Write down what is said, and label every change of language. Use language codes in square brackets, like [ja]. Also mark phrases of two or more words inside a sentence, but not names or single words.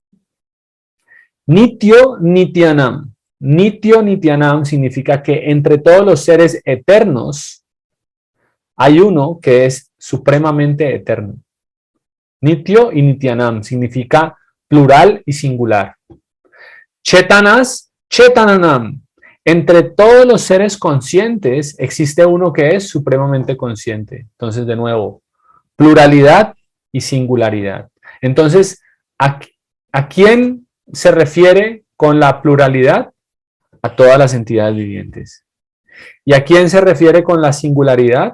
[sa] Nityo Nityanam. Nityo Nityanam [es] significa que entre todos los seres eternos hay uno que es supremamente eterno. Nityo y Nityanam significa plural y singular. [sa] Chetanas, chetananam. [es] Entre todos los seres conscientes existe uno que es supremamente consciente. Entonces, de nuevo, pluralidad y singularidad. Entonces, ¿a quién se refiere con la pluralidad? A todas las entidades vivientes. ¿Y a quién se refiere con la singularidad?